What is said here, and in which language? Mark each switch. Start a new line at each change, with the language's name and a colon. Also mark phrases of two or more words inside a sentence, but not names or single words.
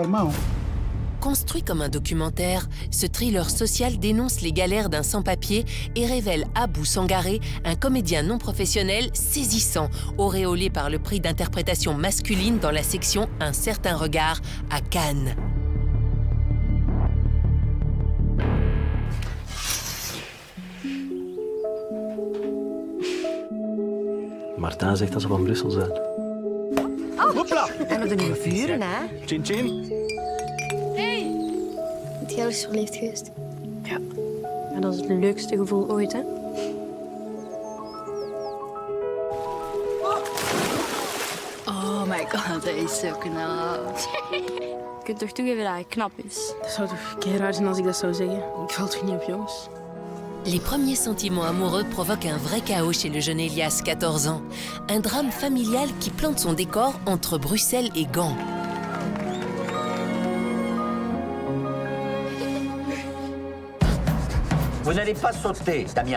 French: Construit comme un documentaire, ce thriller social dénonce les galères d'un sans-papier et révèle Abou Sangaré, un comédien non professionnel saisissant, auréolé par le prix d'interprétation masculine dans la section Un certain regard à Cannes.
Dutch: Martin zegt dat ze van Brussel zijn. Hopla! En we doen vuren, hè? Chin chin. Hey! Het jij is verliefd geweest? Ja, dat is het leukste gevoel ooit, hè?
English: Oh my god,
Dutch: hij is zo knap. Je kunt toch toegeven dat hij knap is? Dat zou toch keihard zijn als ik dat zou zeggen? Ik val toch niet op jongens?
French: Les premiers sentiments amoureux provoquent un vrai chaos chez le jeune Elias, 14 ans. Un drame familial qui plante son décor entre Bruxelles et Gand. Vous n'allez pas sauter, Damien.